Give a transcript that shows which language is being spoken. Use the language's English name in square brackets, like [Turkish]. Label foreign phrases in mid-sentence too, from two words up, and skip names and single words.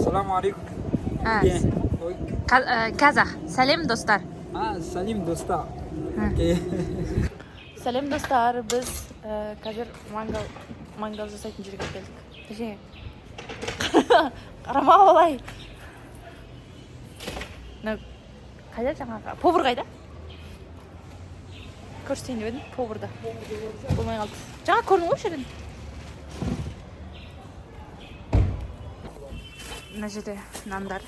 [Uzbek] Assalomu alaykum. Kazaq. Salim do'stlar. Salim do'stlar. Salim do'stlar, biz hozir [Kazakh] mangal жасайтын жерге келдік. Точнее, қарама олай. Қайда жаңағы? Повар қайда? Көрсетейін деп едім, поварда. Болмай қалды. Жаңа көрдің ғой жерден. Мына жерде нандар.